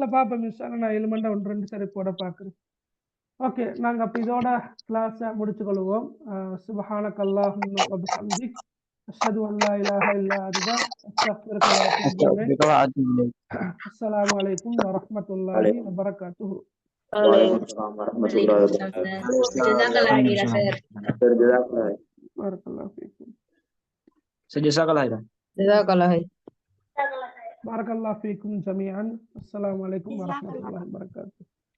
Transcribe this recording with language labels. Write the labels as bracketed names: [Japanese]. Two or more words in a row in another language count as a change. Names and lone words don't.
[Tamil] பார்ப்போம் இன்ஷால்லா. நான் எலிமெண்டாக 1-2 சரி போட பார்க்குறேன். ஓகே, நாங்கள் அப்போ இதோட கிளாஸை முடிச்சுக்கொள்வோம். [Arabic] سبحانك اللهم وبحمدك أشهد أن لا إله إلا أنت أستغفرك وأتوب إليك. السلام عليكم ورحمة الله وبركاته. وعليكم السلام ورحمة الله وبركاته. جزاك الله خيرا, sir. Jazakallah. بارك الله فيكم. جزاك الله خيرا. جزاك الله خير. بارك الله فيكم جميعا السلام عليكم ورحمة الله وبركاته.